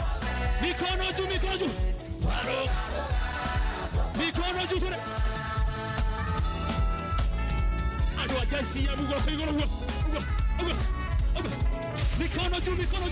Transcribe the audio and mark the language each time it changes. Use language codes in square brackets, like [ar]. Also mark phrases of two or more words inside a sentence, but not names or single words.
[sw] Mikono juu mikono juu tule. [ki] Adwa JCM guoko igoro guoko. [sw] Mikono juu